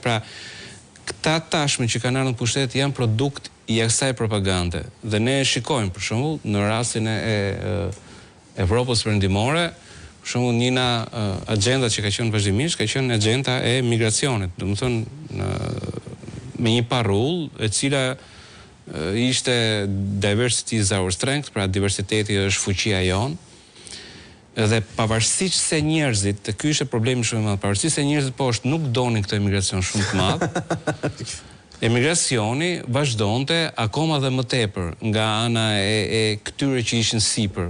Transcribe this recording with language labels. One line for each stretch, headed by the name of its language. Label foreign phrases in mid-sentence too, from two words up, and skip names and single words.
Albanian: Pra, këta tashmë që kanë ardhur në pushtet janë produkt i asaj propagande. Dhe ne shikojmë, për shembull, në rastin e Evropës perëndimore, për shembull, njëna agenda që ka qenë vazhdimisht ka qenë agenda e migracionit, domethënë me një parull e cila ishte
English: diversity is our strength,
Albanian: pra diversiteti është fuqia jonë, dhe pavarësisht se njerëzit, ky ishte problemi shumë i madh, pavarësisht se njerëzit poshtë nuk donin këtë emigracion shumë të madh, emigracioni vazhdonte akoma dhe më tepër nga ana e këtyre që ishin sipër.